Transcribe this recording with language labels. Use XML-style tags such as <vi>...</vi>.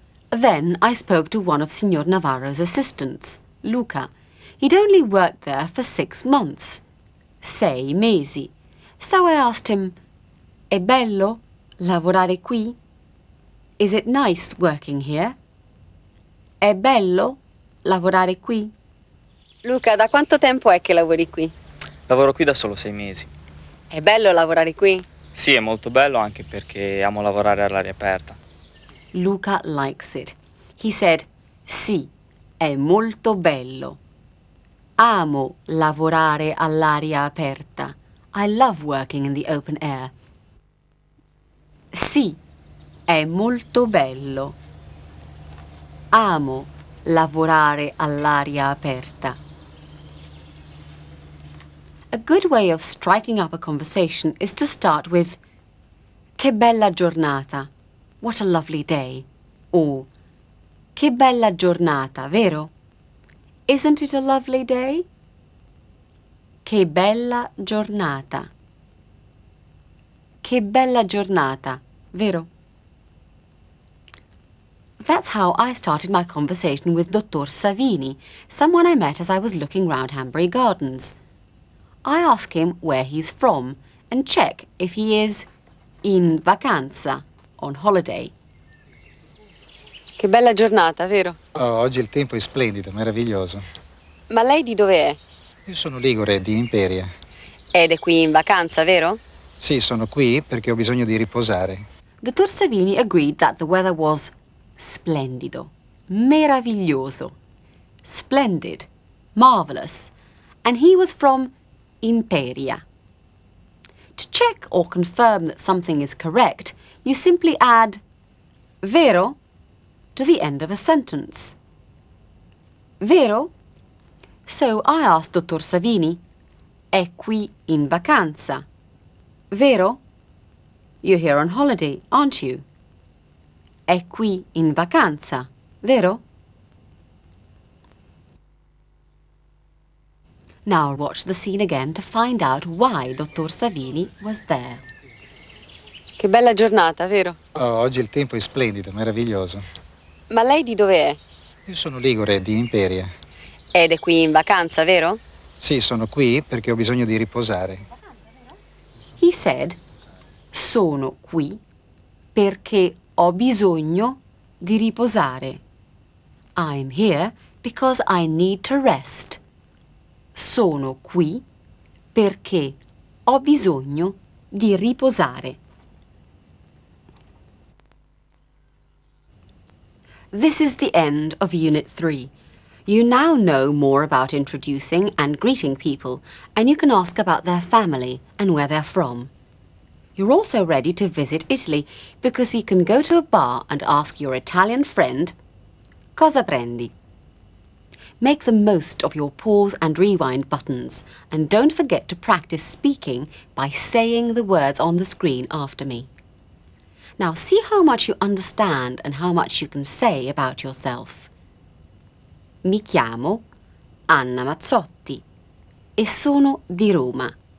<en>Then I spoke to one of Signor Navarro's assistants, Luca. He'd only worked there for 6 months.</en> <it>6 mesi.</it> <en>So I asked him,</en> <it>è bello lavorare qui?</it> <en>Is it nice working here?</en> <it>È bello lavorare qui? Luca, da quanto tempo è che lavori qui? Lavoro qui da solo 6 mesi. È bello lavorare qui? Sì, è molto bello anche perché amo lavorare all'aria aperta.</it> <en>Luca likes it. He said,</en> <it>sì, è molto bello. Amo lavorare all'aria aperta.</it> <en>I love working in the open air.</en> <it>Sì, è molto bello. Amo lavorare all'aria aperta.</it> <en>A good way of striking up a conversation is to start with</en> <it>che bella giornata.</it> <en>What a lovely day. Or</en> <it>che bella giornata, vero?</it> <en>Isn't it a lovely day?</en> <it>Che bella giornata. Che bella giornata, vero?</it> <en>That's how I started my conversation with Dottor Savini, someone I met as I was looking round Hanbury Gardens. I ask him where he's from and check if he is</en> <it>in vacanza,</it> <en>on holiday.</en> <it>Che bella giornata, vero? Oh, oggi il tempo è splendido, meraviglioso. Ma lei di dove è? Io sono Ligure, di Imperia. Ed è qui in vacanza, vero? Sì, sono qui perché ho bisogno di riposare.</it> <en>Dottor Savini agreed that the weather was</en> <it>splendido, meraviglioso,</it> <en>splendid, marvelous, and he was from Imperia. To check or confirm that something is correct, you simply add vero to the end of a sentence.</en> <it>Vero?</it> <en>So I asked Dottor Savini,</en> <it>è qui in vacanza, vero?</it> <en>You're here on holiday, aren't you?</en> <it>È qui in vacanza, vero?</it> <en>Now watch the scene again to find out why Dottor Savini was there.</en> <it>Che bella giornata, vero? Oh, oggi il tempo è splendido, meraviglioso. Ma lei di dove è? Io sono Ligure, di Imperia. Ed è qui in vacanza, vero? Sì, sono qui perché ho bisogno di riposare.</it> <en>He said,</en> <it>sono qui perché ho bisogno di riposare.</it> <en>I'm here because I need to rest.</en> <it>Sono qui perché ho bisogno di riposare.</it> <en>This is the end of Unit 3. You now know more about introducing and greeting people, and you can ask about their family and where they're from. You're also ready to visit Italy because you can go to a bar and ask your Italian friend,</en> <it>"Cosa prendi?"</it> <en>Make the most of your pause and rewind buttons, and don't forget to practice speaking by saying the words on the screen after me. Now see how much you understand and how much you can say about yourself.</en> <it>Mi chiamo Anna Mazzotti e sono di Roma.</it>